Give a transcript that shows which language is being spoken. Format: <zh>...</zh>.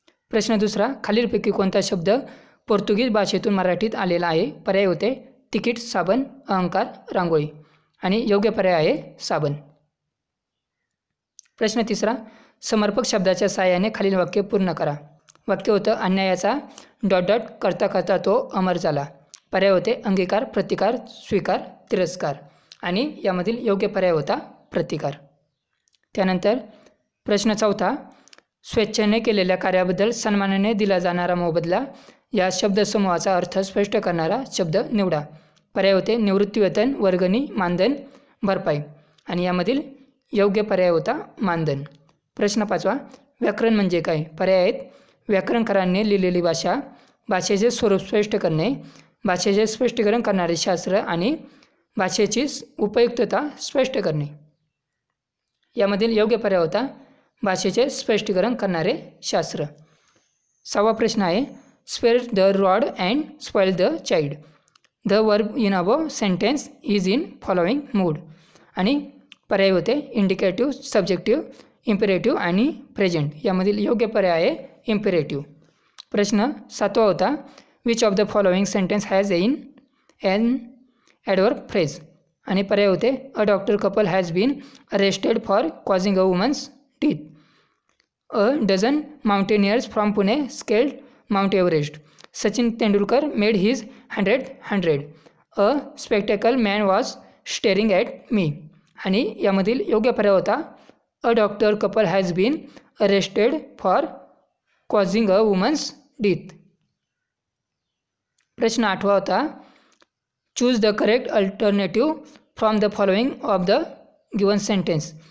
<mr>प्रश्न दुसरा, खालीलपैकी कोणता शब्द पोर्तुगीज भाषेतून मराठीत आलेला आहे? पर्याय होते तिकीट, साबण, अहंकार, रांगोळी। आणि योग्य पर्याय आहे साबण। प्रश्न तिसरा, समर्पक शब्दाच्या सहाय्याने खालील वाक्य पूर्ण करा। वाक्य होतं अन्यायाचा ... करता करता तो अमर झाला। पर्याय होते अंगीकार, प्रतिकार, स्वीकार, तिरस्कार। आणि यामधील योग्य पर्याय होता प्रतिकार। त्यानंतर प्रश्न चौथा, स्वेच्छेने केलेल्या कार्याबद्दल सन्मानाने दिला जाणारा मोबदला या शब्दसमूहाचा अर्थ स्पष्ट करणारा शब्द निवडा। पर्याय होते निवृत्तीवेतन, वर्गणी, मानधन, भरपाई। आणि यामधील योग्य पर्याय होता मानधन। प्रश्न पाचवा, व्याकरण म्हणजे काय? पर्याय आहेत व्याकरणकारांनी लिहिलेली भाषा, भाषेचे स्वरूप स्पष्ट करणे, भाषेचे स्पष्टीकरण करणारे शास्त्र आणि भाषेची उपयुक्तता स्पष्ट करणे। यामधील योग्य पर्याय होता भाषेचे स्पष्टीकरण करणारे शास्त्र। 6वा प्रश्न आहे,</mr> <en>Spare the rod and spoil the child. The verb in above sentence is in following mood.</en> <mr>आणि पर्याय होते इंडिकेटिव्ह, सब्जेक्टिव्ह, इम्पेरेटिव्ह आणि प्रेझेंट। यामधील योग्य पर्याय आहे इम्पेरेटिव्ह। प्रश्न 7वा होता,</mr> <en>Which of the following sentence has in an adverb phrase.</en> <mr>आणि पर्याय होते</mr> <en>A doctor couple has been arrested for causing a woman's death. A dozen mountaineers from Pune scaled Mount Everest. Sachin Tendulkar made his 100. A spectacle man was staring at me.</en> <mr>आणि यामधील योग्य पर्याय होता</mr> <en>A doctor couple has been arrested for causing a woman's death.</en> <mr>प्रश्न 8वा होता,</mr> <en>Choose the correct alternative from the following of the given sentence.</en>